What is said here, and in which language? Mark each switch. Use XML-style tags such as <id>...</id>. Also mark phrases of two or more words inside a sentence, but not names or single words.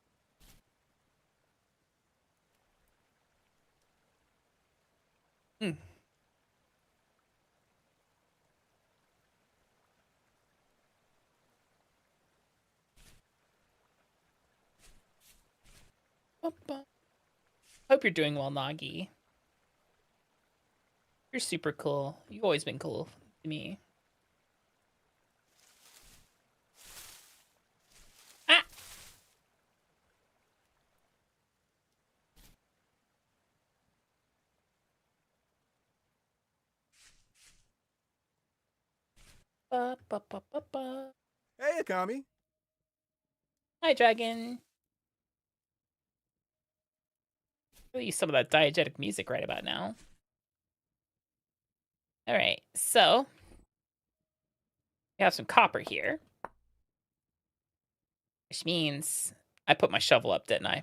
<en>Hope you're doing well, Nagi. You're super cool. You've always been cool to me. Ah! Ba, ba, ba, ba, ba. Hey, Akami. Hi, Dragon. Really use some of that diegetic music right about now. All right, so we have some copper here, which means I put my shovel up, didn't I?</en>